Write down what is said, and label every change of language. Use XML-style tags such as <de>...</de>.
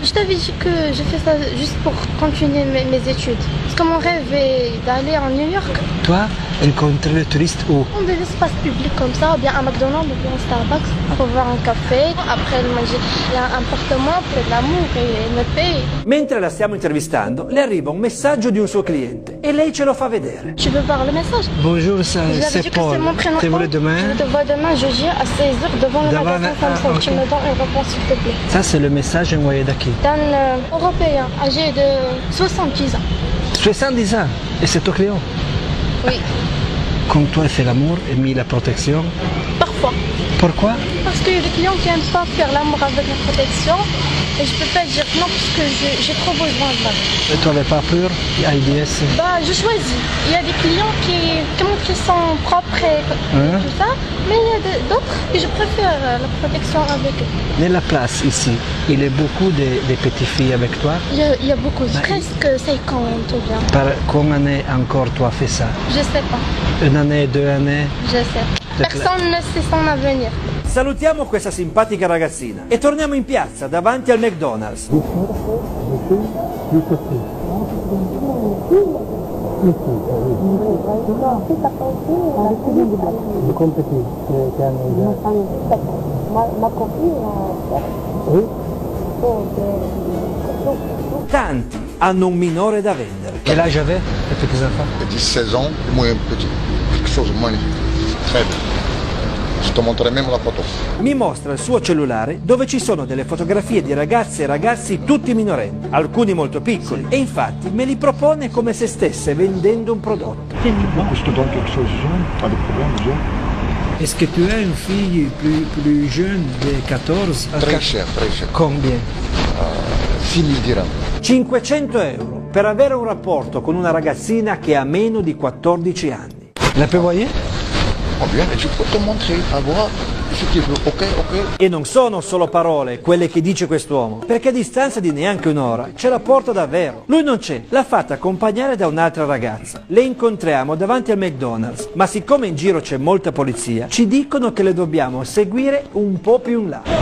<fr>Je t'avais dit que je fais ça juste pour continuer mes études. Parce que mon rêve est d'aller en New York. Toi, rencontrer le touriste où? Dans des espaces publics comme ça, ou bien à McDonald's, ou bien à Starbucks, pour boire un café. Après, elle m'a dit, il y a un appartement pour de l'amour et elle me paye.</fr> <it>Mentre la stiamo intervistando, le arriva un messaggio di un suo cliente e lei ce lo fa vedere.</it> <fr>Tu veux voir le message? Bonjour, Je lui avais c'est dit que Paul. c'est mon prénom. Te voulais demain? Je te vois demain, jeudi, à 16h, devant le Devant magasin le- Samsung. ok. Tu me donnes une réponse, s'il te plaît. Ça, c'est le message envoyé</fr> <it>da chi?</it> <fr>D'un Européen, âgé de 70 ans. 70 ans. Et c'est ton client? Oui, Quand toi fais l'amour et mis la protection. parfois. Pourquoi? Parce qu'il y a des clients qui n'aiment pas faire l'amour avec la protection. Et je peux pas dire non parce que j'ai trop besoin de ça. Et tu n'avais pas peur? AIDS? Bah, je choisis. Il y a des clients qui sont propres et tout ça. Mais il y a d'autres que je préfère la protection avec eux. Nella place ici, il y a beaucoup de petites filles avec toi. Il y a beaucoup, presque 50 ou bien. Par combien d'années encore toi fais ça? Je sais pas. Une année, 2 années? Je sais. Personne ne sait son avenir.</fr> <it>Salutiamo questa simpatica ragazzina e torniamo in piazza davanti al McDonald's. Tanti hanno un minore da vendere.</it> <fr>Che l'âge avait, les petits enfants? Petit 16 ans, moi petit, quelque chose de magnifique, très bien. Je te montrerai même la photo.</fr> <it>Mi mostra il suo cellulare dove ci sono delle fotografie di ragazze e ragazzi tutti minorenni, alcuni molto piccoli, e infatti me li propone come se stesse vendendo un prodotto.</it> <fr>Je te donne quelque chose jeune, pas de problème, jeune. Est-ce que tu as une fille plus jeune de 14? Très cher, très cher. Combien? 6 000 dirhams.</fr> <it>500 euro per avere un rapporto con una ragazzina che ha meno di 14 anni.</it> <fr>La peux voyer? Oh bien, et je peux te montrer, à voir, si tu veux, ok, ok.</fr> <it>E non sono solo parole quelle che dice quest'uomo, perché a distanza di neanche un'ora ce la porta davvero. Lui non c'è, l'ha fatta accompagnare da un'altra ragazza. Le incontriamo davanti al McDonald's, ma siccome in giro c'è molta polizia, ci dicono che le dobbiamo seguire un po' più in là.</it>